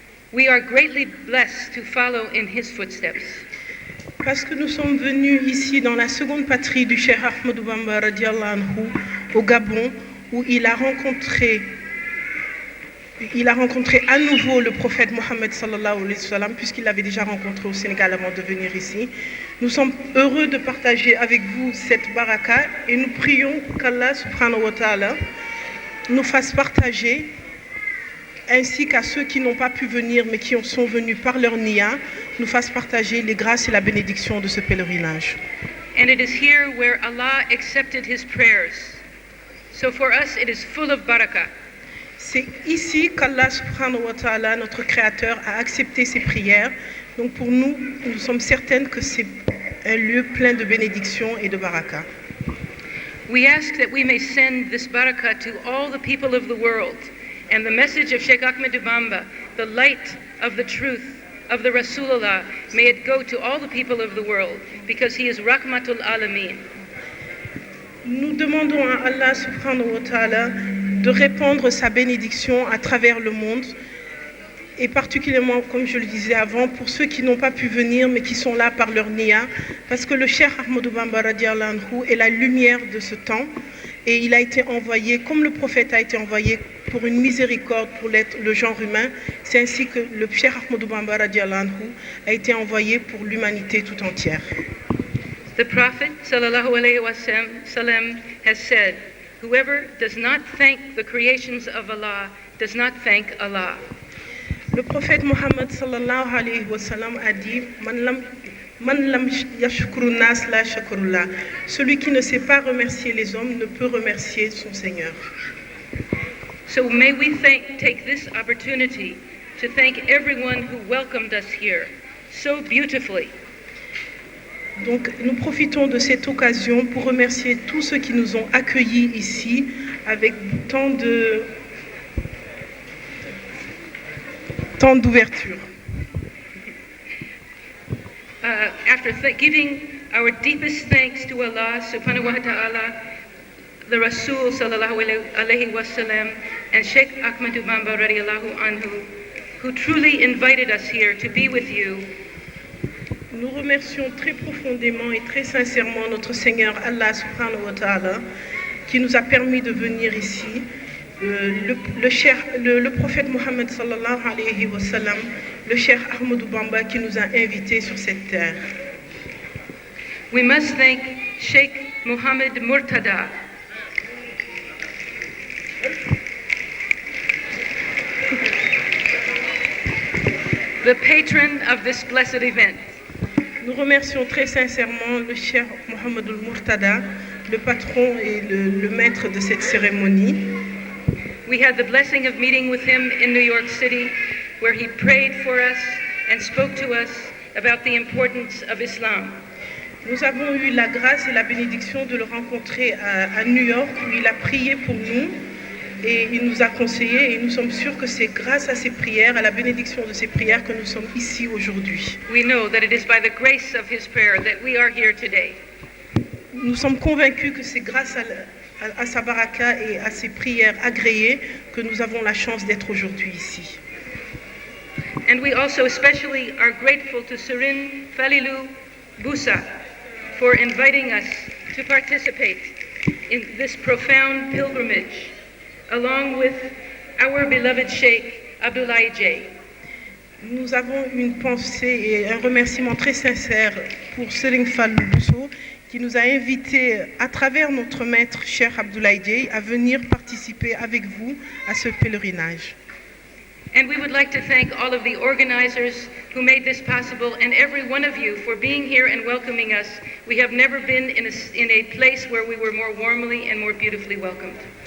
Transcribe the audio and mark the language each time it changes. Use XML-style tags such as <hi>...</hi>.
<en>We are greatly blessed to follow in his footsteps.</en> <fr>Parce que nous sommes venus ici dans la seconde patrie du Cheikh Ahmadou Bamba radiallahu anhu, au Gabon, où il a rencontré à nouveau le prophète Mohammed sallallahu alayhi wa sallam, puisqu'il l'avait déjà rencontré au Sénégal avant de venir ici. Nous sommes heureux de partager avec vous cette baraka et nous prions qu'Allah subhanahu wa ta'ala nous fasse partager, ainsi qu'à ceux qui n'ont pas pu venir mais qui sont venus par leur niya, nous fasse partager les grâces et la bénédiction de ce pèlerinage.</fr> <en>And it is here where Allah accepted his prayers. So for us it is full of barakah.</en> <fr>C'est ici qu'Allah subhanahu wa ta'ala, notre Créateur, a accepté ses prières. Donc pour nous, nous sommes certaines que c'est un lieu plein de bénédictions et de barakah.</fr> <en>We ask that we may send this barakah to all the people of the world, and the message of Sheikh Ahmadou Bamba, the light of the truth of the Rasulullah, may it go to all the people of the world, because he is Rahmatul Alameen.</en> <fr>Nous demandons à Allah subhanahu wa ta'ala de répandre sa bénédiction à travers le monde, et particulièrement, comme je le disais avant, pour ceux qui n'ont pas pu venir mais qui sont là par leur niya, parce que le Cheikh Ahmadou Bamba radiallahu anhu est la lumière de ce temps, et il a été envoyé, comme le prophète a été envoyé, pour une miséricorde pour le genre humain. C'est ainsi que le Cheikh Ahmadou Bamba radiallahu anhu a été envoyé pour l'humanité tout entière.</fr> <en>The Prophet sallallahu alayhi wa sallam has said, whoever does not thank the creations of Allah does not thank Allah.</en> <fr>Le prophète Mohammed sallallahu alayhi wa sallam a dit,</fr> <ar>Man lam yashkuru nas la shakurullah.</ar> <fr>Celui qui ne sait pas remercier les hommes ne peut remercier son Seigneur.</fr> <en>So may we take this opportunity to thank everyone who welcomed us here so beautifully.</en> <fr>Donc nous profitons de cette occasion pour remercier tous ceux qui nous ont accueillis ici avec tant d'ouverture.</fr> <en>After giving our deepest thanks to Allah subhanahu wa ta'ala, the Rasul sallallahu alayhi wa sallam, and Sheikh Ahmadou Bamba radiallahu anhu, who truly invited us here to be with you.</en> <fr>Nous remercions très profondément et très sincèrement notre Seigneur Allah subhanahu wa ta'ala qui nous a permis de venir ici, le prophète Mohammed sallallahu alayhi wa sallam, le Cheikh Ahmadou Bamba qui nous a invités sur cette terre.</fr> <en>We must thank Sheikh Mohammed Murtada, the patron of this blessed event.</en> <fr>Nous remercions très sincèrement le Cheikh Mohammed Murtada, le patron et le maître de cette cérémonie.</fr> <en>We had the blessing of meeting with him in New York City, where he prayed for us and spoke to us about the importance of Islam.</en> <fr>Nous avons eu la grâce et la bénédiction de le rencontrer à New York, où il a prié pour nous et il nous a conseillé, et nous sommes sûrs que c'est grâce à ses prières, à la bénédiction de ses prières, que nous sommes ici aujourd'hui.</fr> <en>We know that it is by the grace of his prayer that we are here today.</en> <fr>Nous sommes convaincus que c'est grâce à sa baraka et à ses prières agréées que nous avons la chance d'être aujourd'hui ici.</fr> <en>And we also especially are grateful to Serin Falilou Boussa for inviting us to participate in this profound pilgrimage, along with our beloved Sheikh Abdoulaye J.</en> <fr>Nous avons une pensée et un remerciement très sincère pour Serigne Fallou Bousso, qui nous a invités à travers notre maître Cheikh Abdoulaye J à venir participer avec vous à ce pèlerinage.</fr> <en>And we would like to thank all of the organizers who made this possible, and every one of you for being here and welcoming us. We have never been in a place where we were more warmly and more beautifully welcomed.</en>